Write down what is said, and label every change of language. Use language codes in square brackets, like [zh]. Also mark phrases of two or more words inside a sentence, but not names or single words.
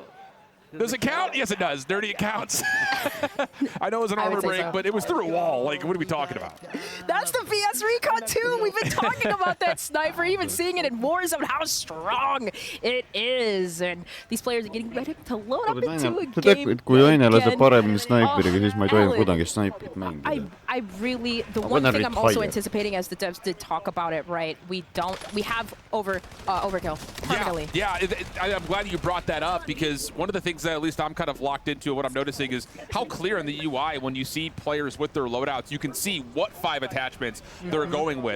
[en] Does it count? Yes, it does. Dirty, it counts. I know it was an armor break, but it was through a wall. Like, what are we talking about? That's the VS Recon 2. We've been talking about that sniper, even seeing it in Warzone, how strong it is. And these players are getting ready to load up into a game. [et] Kui Aine laseb paremini snaiperiga, siis ma ei tohi kuidagi snaiprit mängida. [en] I really, the one thing I'm also anticipating, as the devs did talk about it, right? We have overkill permanently. Yeah, I'm glad you brought that up, because one of the things things that at least I'm kind of locked into, what I'm noticing is how clear in the UI when you see players with their loadouts, you can see what 5 attachments they're going with.